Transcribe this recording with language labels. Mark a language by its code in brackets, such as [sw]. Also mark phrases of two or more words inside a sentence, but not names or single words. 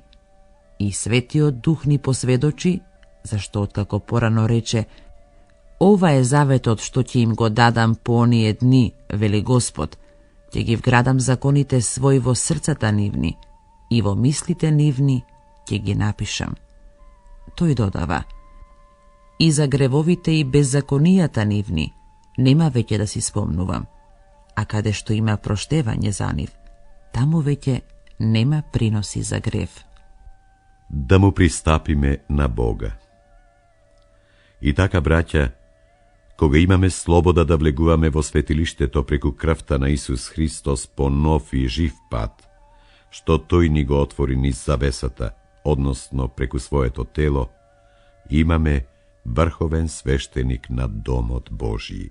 [mk] И Светиот Дух ни посведочи, зашто откако порано рече: ова е заветот што ќе им го дадам по оние дни, вели Господ, ќе ги вградам законите свој во срцата нивни и во мислите нивни ќе ги напишам. Тој додава: и за гревовите и беззаконијата нивни нема веќе да си спомнувам, а каде што има проштевање за нив, таму веќе nema prinosi za grev. Da mu pristapime na Boga. I така, braća, koga imame sloboda da vleguvame vo svetilištето preku krvta na Isus Hristos po nov i živ pad, što toj ni go otvori niz zavesata, odnosno preku svojeto telo, imame vrhoven sveštenik nad domot Božiji.